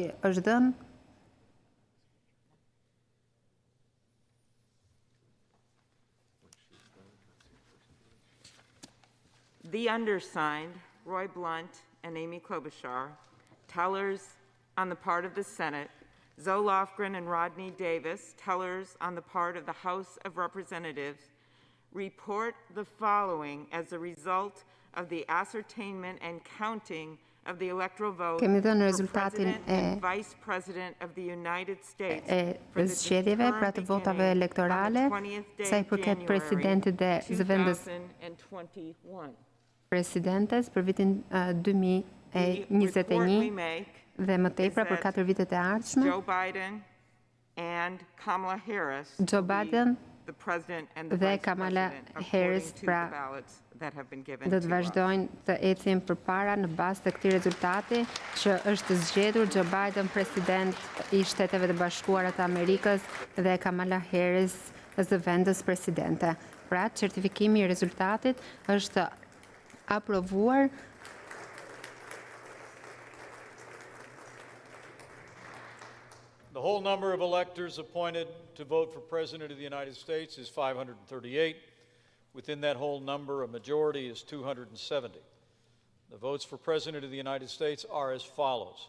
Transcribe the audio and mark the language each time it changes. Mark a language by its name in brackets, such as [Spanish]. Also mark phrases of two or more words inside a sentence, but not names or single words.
[English] Senate. [Albanian] është dhënë. [English] The undersigned, Roy Blunt and Amy Klobuchar, tellers on the part of the Senate, Zoe Lofgren and Rodney Davis, tellers on the part of the House of Representatives, report the following as a result of the ascertainment and counting of the electoral vote [Albanian] Kemi dhënë [English] for [Albanian] rezultatin [English] President and Vice President of the United States [Albanian] e [English] for the [Albanian] zgjedhjeve, pra të votave [English] beginning [Albanian] elektorale, [English] on the 20th day [Albanian] sa i [English] of [Albanian] përket [English] January, [Albanian] presidentit dhe zëvendës [English] 2021. [Albanian] presidentes për vitin [English] The report we [Albanian] 2021 [English] make [Albanian] dhe më tepra [English] is [Albanian] për [English] that [Albanian] 4 vitet e ardhshme. [English] Joe Biden and Kamala Harris [Albanian] Joe [English] will be [Albanian] Biden [English] the president and the [Albanian] dhe [English] vice [Albanian] Kamala [English] president [Albanian] Harris, [English] according to [Albanian] pra, [English] the ballots that have been given [Albanian] do [English] to [Albanian] të [English] us. [Albanian] vazhdojnë të ecin përpara në bazë të këtij rezultati që është zgjedhur Joe Biden president i Shteteve të Bashkuara të Amerikës dhe Kamala Harris zëvendës presidente. Pra, certifikimi i rezultatit është aprovuar. [English] The whole number of electors appointed to vote for President of the United States is 538. Within that whole number, a majority is 270. The votes for President of the United States are as follows.